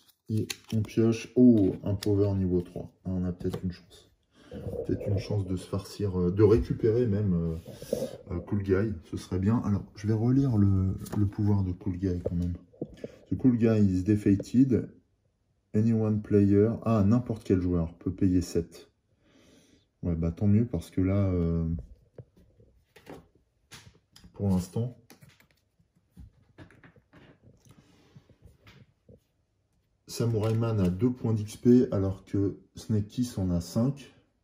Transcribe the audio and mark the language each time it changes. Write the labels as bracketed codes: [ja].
[fr] Et on pioche. Oh, un power niveau 3. On a peut-être une chance. Peut-être une chance de se farcir, de récupérer même Cool Guy. Ce serait bien. Alors, je vais relire le pouvoir de Cool Guy quand même. [en] The Cool Guy is defeated. Anyone player. [fr] Ah, n'importe quel joueur peut payer 7. Ouais, bah tant mieux parce que là, pour l'instant, Samurai Man a 2 points d'XP alors que Snake Kiss en a 5.